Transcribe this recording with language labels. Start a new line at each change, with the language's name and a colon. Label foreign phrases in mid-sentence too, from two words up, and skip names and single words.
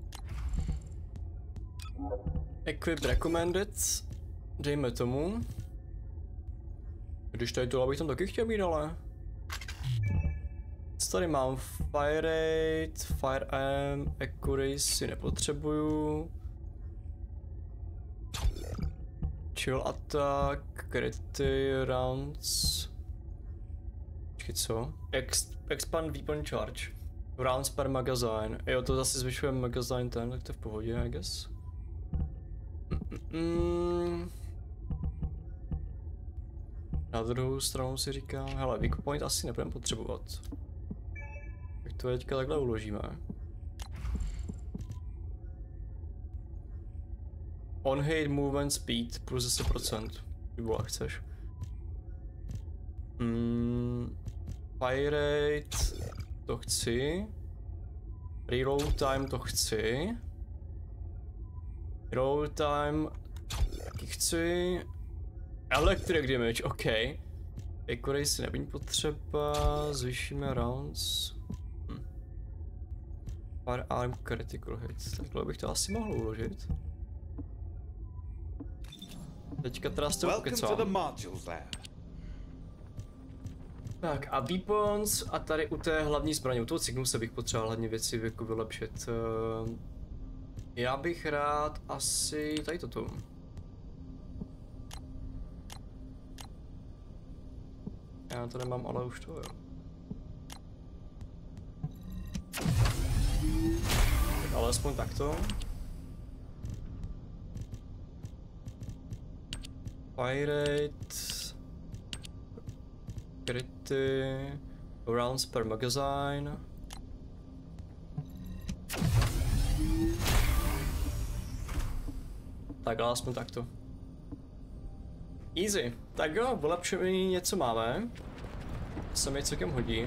English: Equip recommended.
Czech: Dejme tomu. Když tady tohle bych tam taky chtěl mít, ale... Co tady mám?
English: Fire rate, fire aim, accuracy nepotřebuju. Chill attack, crity rounds.
Czech: Počkej, co?
English: Expand weapon charge. Rounds per magazine.
Czech: Jo, to zase zvyšuje magazine ten, tak to je v pohodě,
English: I guess.
Czech: Na druhou stranu si říkám, hele,
English: weak point
Czech: asi nebudeme potřebovat. Tak to teďka takhle uložíme.
English: On hit movement speed plus 10%.
Czech: Vybola, chceš.
English: Fire rate,
Czech: to chci.
English: Reload time,
Czech: to chci.
English: Reload time,
Czech: taky chci.
English: Electric damage, OK.
Czech: Accuracy nebude potřeba, zvýšíme rounds.
English: Fire arm critical hit,
Czech: takhle bych to asi mohl uložit. Teďka teda s tím pokecám. Tak a weapons a tady u té hlavní zbraně, u toho Cygnuse bych potřeboval hlavně věci jako vylepšit. Já bych rád asi tady toto. Já to nemám, ale už to jo. Tak alespoň takto.
English: Fire rate, crity, rounds per magazine.
Czech: Tak alespoň takto.
English: Easy.
Czech: Tak jo, vylepšení něco máme. To se mi celkem hodí.